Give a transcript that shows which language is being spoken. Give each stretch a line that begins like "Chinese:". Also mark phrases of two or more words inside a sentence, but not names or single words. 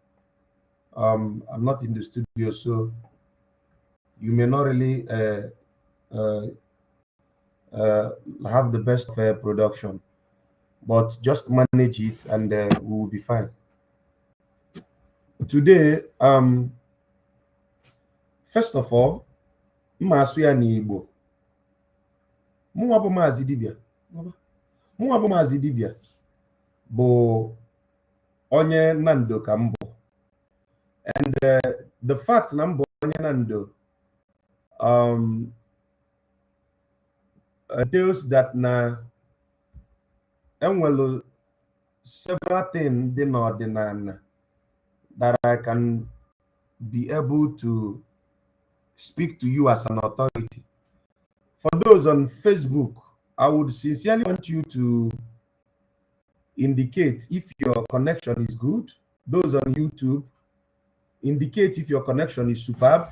English: I'm not in the studio, so you may not really have the best production, but just manage it and we will be fine. Today, first of all,
Igbo: mma asụ ya n'Igbo. Mụnwa bụ Maazị Dibia bụ onye Nando ka m bụ.
English: And the fact
Igbo: na m bụ onye Nando
English: tells that
Igbo: na enwelu
English: several things
Igbo: dị n'ọdịnala
English: that I can be able to speak to you as an authority. For those on Facebook, I would sincerely want you to indicate if your connection is good. Those on YouTube, indicate if your connection is superb.